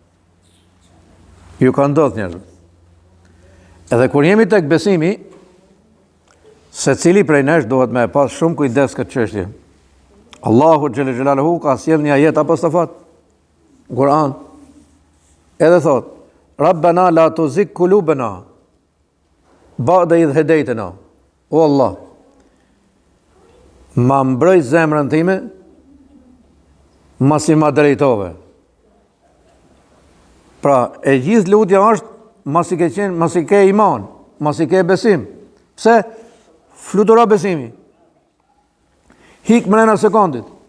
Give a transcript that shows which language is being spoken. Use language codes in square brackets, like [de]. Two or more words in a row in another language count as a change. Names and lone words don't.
[sq] Ju ka ndodhë njerëzve. Edhe kur jemi tek besimi, secili prej nesh duhet me pas shumë kujdes këtë çështje. Allahu [ar] جل جلاله [sq] ka sjell një ajet apostafat në Kur'an. Edhe thot: [ar] ربنا لا تزغ قلوبنا بعد إذ هديتنا. [sq] O Allah, ma mbroj zemrën time masi ma drejtove. Pra, e gjithë lutja është masi ke iman, masi ke besim. Pse? Fluturo besimi. Hik mrena sekondit.